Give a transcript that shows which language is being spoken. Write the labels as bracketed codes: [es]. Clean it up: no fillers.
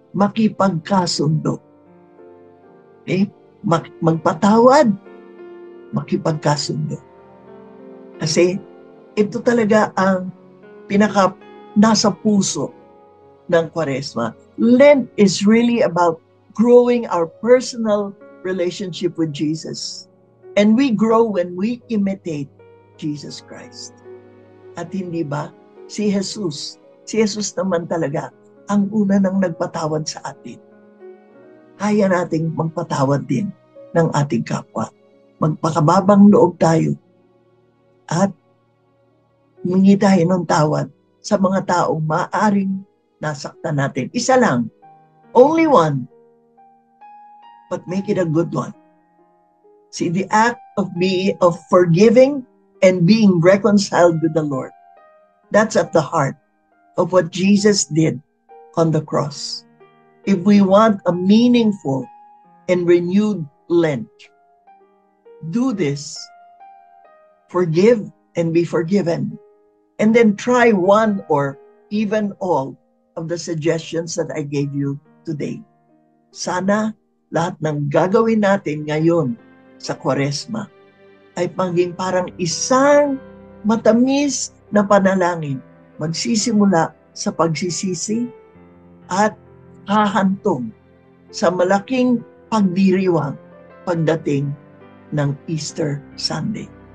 [tl] Makipagkasundo. Okay? Magpatawad, makipagkasundo. Kasi ito talaga ang nasa puso ng Kwaresma. [en] Lent is really about growing our personal relationship with Jesus. And we grow when we imitate Jesus Christ. [tl] At hindi ba, si Jesus naman talaga ang una nang nagpatawad sa atin. Kaya nating magpatawad din ng ating kapwa. Magpakababang loob tayo at humingi tayo ng tawad sa mga taong maaaring nasaktan natin. Isa lang, [en] only one, but make it a good one. See, the act of forgiving and being reconciled with the Lord, that's at the heart of what Jesus did on the cross. If we want a meaningful and renewed Lent, do this. Forgive and be forgiven. And then try one or even all of the suggestions that I gave you today. [tl] Sana lahat ng gagawin natin ngayon sa Kwaresma ay maging parang isang matamis na panalangin. Magsisimula sa pagsisisi at hahantong sa malaking pagdiriwang pagdating ng Easter Sunday.